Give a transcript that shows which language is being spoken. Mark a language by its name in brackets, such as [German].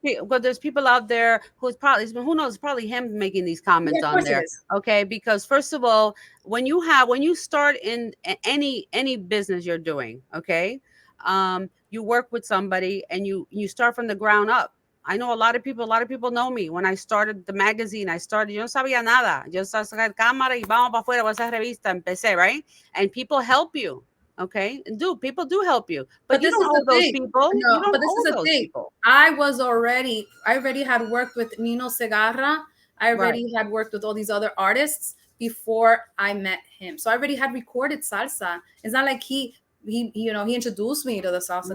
[English] But there's people out there who knows, probably him making these comments on there. Okay, because first of all, when you start in any business you're doing, okay, you work with somebody and you start from the ground up. I know a lot of people know me. When I started the magazine, [Spanish] yo no sabía nada. Yo saqué cámara y vamos para afuera, esa revista, empecé, right? [English] And people help you. Okay, and people do help you, but you don't owe those people. No, but this is the thing. I already had worked with Nino Segarra. I already had worked with all these other artists before I met him. So I already had recorded salsa. It's not like he introduced me to the salsa.